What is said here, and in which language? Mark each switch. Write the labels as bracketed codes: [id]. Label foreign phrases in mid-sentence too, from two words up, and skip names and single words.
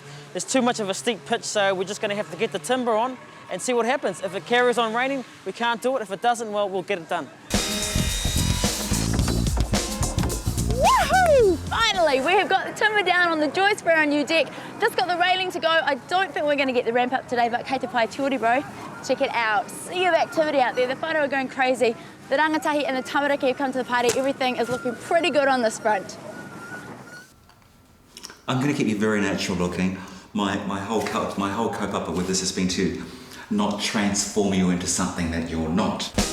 [en] There's too much of a steep pitch, so we're just going to have to get the timber on and see what happens. If it carries on raining, we can't do it. If it doesn't, well, we'll get it done. Woohoo! Finally, we have got the timber down on the joist for our new deck. Just got the railing to go. I don't think we're going to get the ramp up today, but [mi] kei te pai te ori, [en] bro. Check it out. Sea of activity out there. The whānau are going crazy. The rangatahi and the tamariki have come to the party. Everything is looking pretty good on this front. I'm going to keep you very natural looking. My whole kaupapa with this has been to not transform you into something that you're not.